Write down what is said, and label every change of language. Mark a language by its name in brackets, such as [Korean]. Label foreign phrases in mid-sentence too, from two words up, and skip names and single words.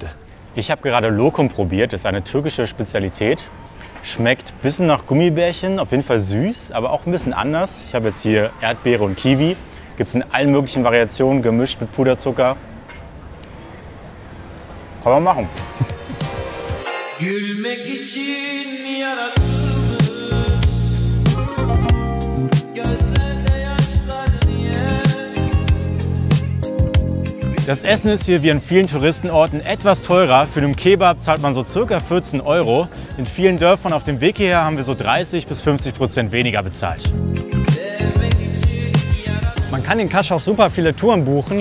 [German] Ich habe gerade Lokum probiert, das ist eine türkische Spezialität. Schmeckt ein bisschen nach Gummibärchen, auf jeden Fall süß, aber auch ein bisschen anders. Ich habe jetzt hier Erdbeere und Kiwi. Gibt es in allen möglichen Variationen, gemischt mit Puderzucker. Kann man machen. [Turkish] Gülmek için yaratıldı. Gözlerde yaşlar niye? [German] Das Essen ist hier wie an vielen Touristenorten etwas teurer. Für einen Kebab zahlt man so ca. 14 €. In vielen Dörfern auf dem Weg hierher haben wir so 30 bis 50% weniger bezahlt. Man kann in Kaş auch super viele Touren buchen.